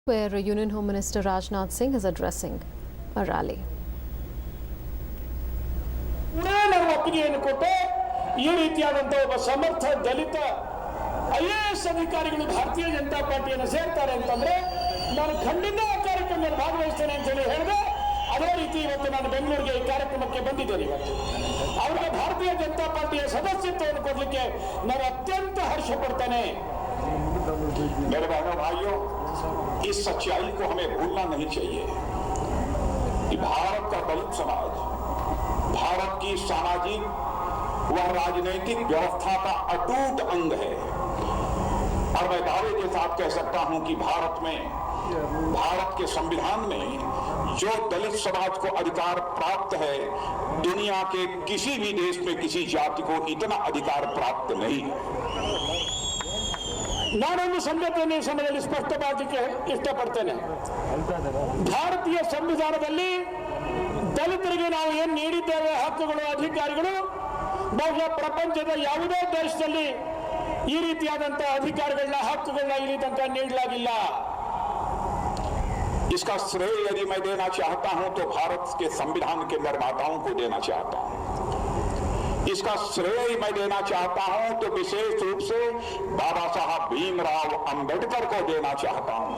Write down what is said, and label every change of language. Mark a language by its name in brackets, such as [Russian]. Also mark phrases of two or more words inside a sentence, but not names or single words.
[English] where Union Home Minister Rajnath Singh is addressing a rally. [Kannada] ನಾವು ಒಪ್ಪಿಗೆಯನ್ನು ಕೊಟ್ಟು ಈ ರೀತಿಯಾದಂತಹ ಒಬ್ಬ ಸಮರ್ಥ ದಲಿತ ಐಎಎಸ್ ಅಧಿಕಾರಿಗಳು ಭಾರತೀಯ ಜನತಾ ಪಾರ್ಟಿಯನ್ನು ಸೇರ್ತಾರೆ ಅಂತಂದ್ರೆ ನಾನು ಖಂಡಿತ ಆ ಕಾರ್ಯಕ್ರಮದಲ್ಲಿ ಭಾಗವಹಿಸ್ತೇನೆ ಅಂತ ಹೇಳಿ ಹೇಳಿದೆ. ಅದೇ ರೀತಿ ಇವತ್ತು ನಾನು ಬೆಂಗಳೂರಿಗೆ ಈ ಕಾರ್ಯಕ್ರಮಕ್ಕೆ ಬಂದಿದ್ದೇನೆ. ಇವತ್ತು ಅವರಿಗೆ ಭಾರತೀಯ ಜನತಾ ಪಾರ್ಟಿಯ ಸದಸ್ಯತ್ವವನ್ನು ಕೊಡಲಿಕ್ಕೆ ನಾನು ಅತ್ಯಂತ ಹರ್ಷ ಪಡ್ತೇನೆ. [Hindi] मेरे बहनों भाइयों, इस सच्चाई को हमें भूलना नहीं चाहिए कि भारत का दलित समाज भारत की सामाजिक व राजनीतिक व्यवस्था का अटूट अंग है। और मैं दावे के साथ कह सकता हूं कि भारत के संविधान में जो दलित समाज को अधिकार प्राप्त है, दुनिया के किसी भी देश में किसी जाति को इतना अधिकार प्राप्त नहीं है। [Kannada] ನಾನೊಂದು ಸಂಗತಿಯನ್ನು ಈ ಸಮಯದಲ್ಲಿ ಸ್ಪಷ್ಟಪಡಿಸಲಿಕ್ಕೆ ಇಷ್ಟಪಡ್ತೇನೆ. ಭಾರತೀಯ ಸಂವಿಧಾನದಲ್ಲಿ ದಲಿತರಿಗೆ ನಾವು ಏನು ನೀಡಿದ್ದೇವೆ ಹಕ್ಕುಗಳು, ಅಧಿಕಾರಿಗಳು, ಬಹುಶಃ ಪ್ರಪಂಚದ ಯಾವುದೇ ದೇಶದಲ್ಲಿ ಈ ರೀತಿಯಾದಂತಹ ಅಧಿಕಾರಗಳನ್ನ, ಹಕ್ಕುಗಳನ್ನ ಇಲ್ಲಿ ತನಕ ನೀಡಲಾಗಿಲ್ಲ. [Hindi] इसका श्रेय यदि मैं देना चाहता हूं तो भारत के संविधान के निर्माताओं को देना चाहता हूं। इसका श्रेय मैं देना चाहता हूं तो विशेष रूप से बाबा साहब भीमराव अंबेडकर को देना चाहता हूं।